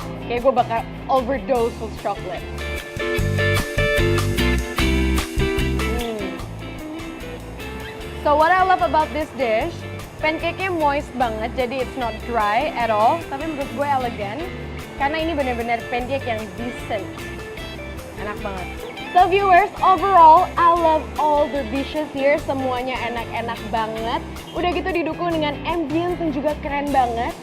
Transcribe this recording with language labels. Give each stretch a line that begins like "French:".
Indonesian: Kayak gue bakal
English: overdose with chocolate. So what I love about this dish,
Indonesian: pancake-nya moist banget, jadi
English: it's not dry at all.
Indonesian: Tapi menurut gue elegan, karena ini benar-benar pancake yang decent. Enak banget.
English: So viewers, overall, I love all the dishes here.
Indonesian: Semuanya enak-enak banget. Udah gitu didukung dengan ambience yang juga keren banget.